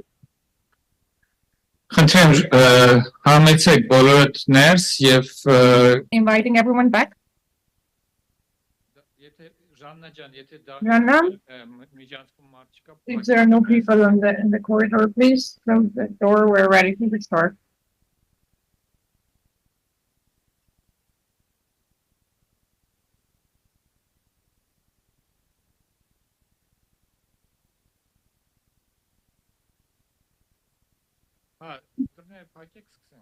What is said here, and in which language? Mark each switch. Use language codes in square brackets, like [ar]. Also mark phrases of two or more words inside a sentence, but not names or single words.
[hy] Խնդրեմ համեցեք բոլորդ ներս եւ [en] Inviting everyone back. [hy] Ժաննա ջան, եթե Ժաննա? միջանցքում մարդ չկա, [en] If there are no people in the corridor, please close the door. We're ready to start. [hy] դռները փակեք սկսենք։